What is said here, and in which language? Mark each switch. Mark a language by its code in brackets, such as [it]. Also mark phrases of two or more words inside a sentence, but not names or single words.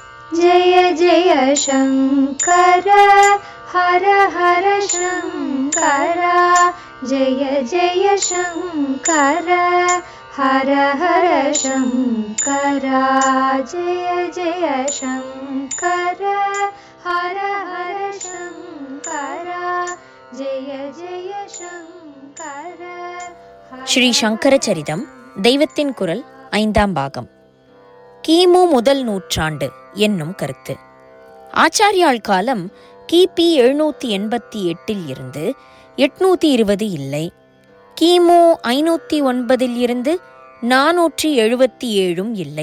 [sa] जय जय शङ्कर हर हर शङ्कर जय जय शङ्कर हर हर शङ्कर जय जय शङ्कर हर हर शङ्कर जय जय शङ्कर. [ta] ஸ்ரீ சங்கர சரிதம் தெய்வத்தின் குரல் 5ஆம் பாகம். கிமு முதல் நூற்றாண்டு என்னும் கருத்து. ஆச்சாரியால் காலம் கிபி 788 இருந்து 820 இல்லை. கிமு 509 இருந்து 477 இல்லை.